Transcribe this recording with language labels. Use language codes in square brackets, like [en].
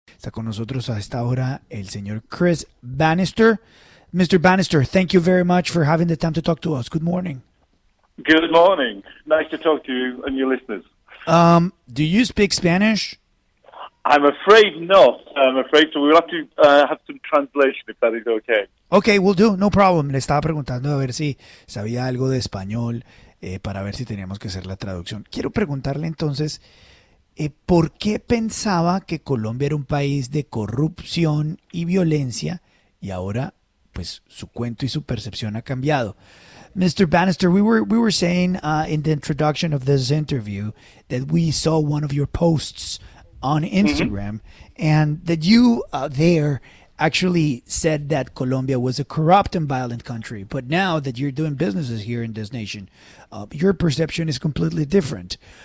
[es] Está con nosotros a esta hora el señor Chris Bannister. [en] Mr. Bannister, thank you very much for having the time to talk to us. Good morning. Good morning. Nice to talk to you and your listeners. Do you speak Spanish? I'm afraid not. I'm afraid so. We'll have to have some translation if that is okay. Okay, we'll do. No problem. [es] Le estaba preguntando a ver si sabía algo de español para ver si teníamos que hacer la traducción. Quiero preguntarle entonces, ¿por qué pensaba que Colombia era un país de corrupción y violencia y ahora pues su cuento y su percepción ha cambiado? [en] Mr. Bannister, we were saying in the introduction of this interview that we saw one of your posts on Instagram and that you there actually said that Colombia was a corrupt and violent country. But now that you're doing businesses here in this nation, your perception is completely different.